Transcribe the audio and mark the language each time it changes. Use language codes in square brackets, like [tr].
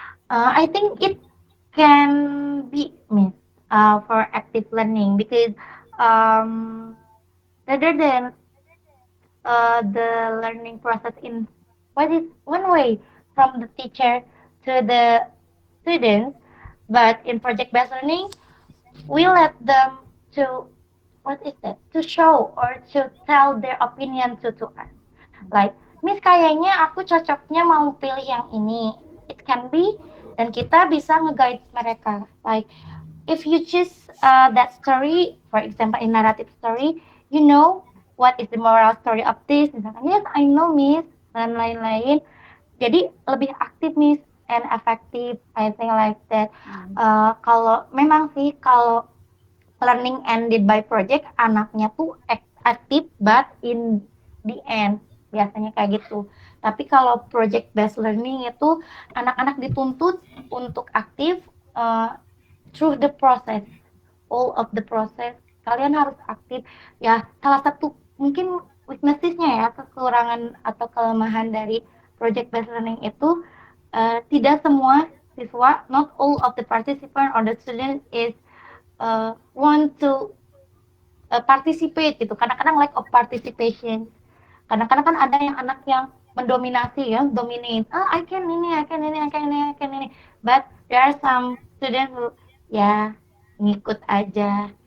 [en] I think it can be, Miss, for active learning because um, rather than the learning process in what is one way from the teacher to the students, but in project-based learning, we let them to what is that to show or to tell their opinion to us. Like, [id] Miss, kayaknya aku cocoknya mau pilih yang ini. [en] It can be, [id] dan kita bisa nge-guide mereka. [en] Like, if you choose that story, for example, in narrative story, you know what is the moral story of this. [id] Misalkan, [en] yes, I know, Miss, [id] dan lain-lain. Jadi lebih aktif, [en] Miss, and effective. I think like that. [id] Kalau memang sih, kalau [en] learning ended by project, [id] anaknya tuh aktif, [en] but in the end [id] biasanya kayak gitu. Tapi kalau project based learning itu anak-anak dituntut untuk aktif uh, [en] through the process, all of the process. [id] Kalian harus aktif. Ya, salah satu mungkin weaknessesnya ya, kekurangan atau kelemahan dari project based learning itu tidak semua siswa, [en] not all of the participant or the student is want to participate [id] gitu. Kadang-kadang [en] lack of participation. [id] Kadang-kadang kan ada yang anak yang mendominasi ya, [en] dominate. Ah, I can [id] ini, [en] I can ini, I can ini, I can ini. But there are some students who [id] ya ngikut aja.